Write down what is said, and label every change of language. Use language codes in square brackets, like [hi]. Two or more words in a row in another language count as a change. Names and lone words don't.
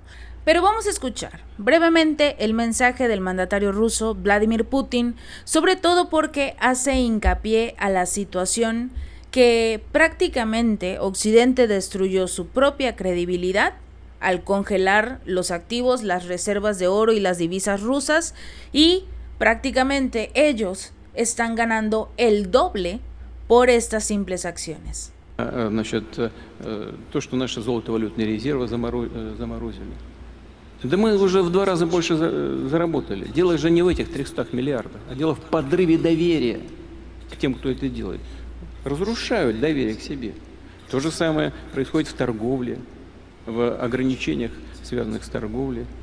[es] Pero vamos a escuchar brevemente el mensaje del mandatario ruso Vladimir Putin, sobre todo porque hace hincapié a la situación que prácticamente Occidente destruyó su propia credibilidad al congelar los activos, las reservas de oro y las divisas rusas, y prácticamente ellos están ganando el doble por estas simples acciones. [ru] Значит, то, что наши золотовалютные резервы заморозили. Да мы уже в 2 раза больше заработали. Дело же не в этих 300 миллиардах, а дело в подрыве доверия к тем, кто это делает. Разрушают доверие к себе. То же самое происходит в торговле, в ограничениях, связанных с торговлей.